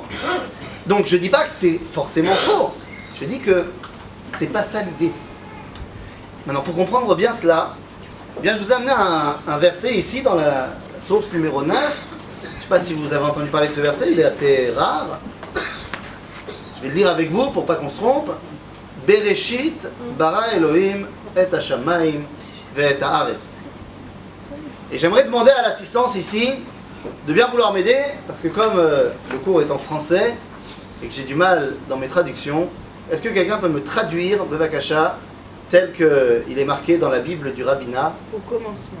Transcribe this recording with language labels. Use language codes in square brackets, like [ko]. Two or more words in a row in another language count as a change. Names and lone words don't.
[fr] Donc je dis pas que c'est forcément faux. Je dis que c'est pas ça l'idée. Maintenant, pour comprendre bien cela, eh bien, je vous ai amené un verset ici dans la source numéro 9. Je ne sais pas si vous avez entendu parler de ce verset, il est assez rare. Je vais le lire avec vous pour pas qu'on se trompe. [he] בראשית ברא אלהים את השמים ואת הארץ. [fr] Et j'aimerais demander à l'assistance ici de bien vouloir m'aider, parce que comme le cours est en français et que j'ai du mal dans mes traductions, est-ce que quelqu'un peut me traduire Bevakasha tel qu'il est marqué dans la Bible du rabbinat? Au commencement,